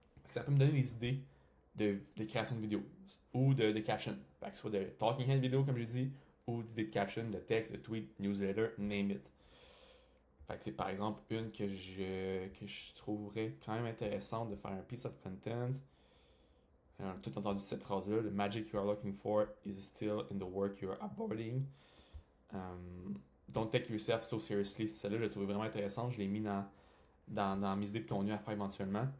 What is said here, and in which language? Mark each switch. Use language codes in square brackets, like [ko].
[fr] Ça peut me donner des idées de création de vidéos ou de caption. Fait que soit de talking head vidéo comme j'ai dit, ou d'idées de caption, de texte, de tweet, newsletter, [en] name it. [fr] Fait que c'est par exemple une que je trouverais quand même intéressante de faire un piece of content. On a tout entendu cette phrase-là. [en] The magic you are looking for is still in the work you are aborting. Don't take yourself so seriously. [fr] Celle-là, je l'ai trouvée vraiment intéressante. Je l'ai mis dans mes idées de contenu à faire éventuellement.